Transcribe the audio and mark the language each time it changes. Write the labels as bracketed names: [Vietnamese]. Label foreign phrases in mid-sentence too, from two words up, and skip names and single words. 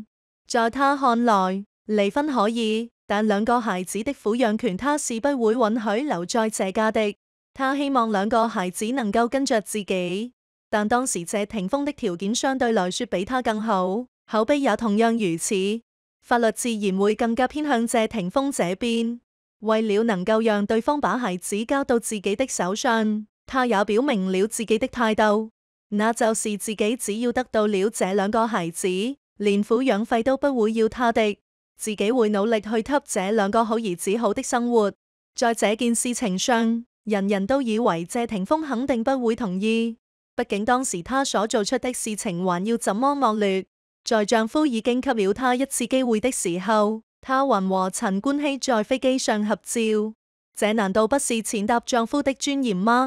[Chinese] 在他看來，離婚可以，但兩個孩子的撫養權他是不會允許留在這家的。他希望兩個孩子能夠跟着自己。但當時謝霆鋒的條件相對來說比他更好，口碑也同樣如此，法律自然會更加偏向謝霆鋒這邊。為了能夠讓對方把孩子交到自己的手上，他也表明了自己的態度，那就是自己只要得到了這兩個孩子，連撫養費都不會要他的，自己會努力去給這兩個好兒子好的生活。在這件事情上，人人都以為謝霆鋒肯定不會同意。畢竟當時她所做出的事情還要怎麼惡劣，在丈夫已經給了她一次機會的時候，她還和陳冠希在飛機上合照，這難道不是踐踏丈夫的尊嚴嗎？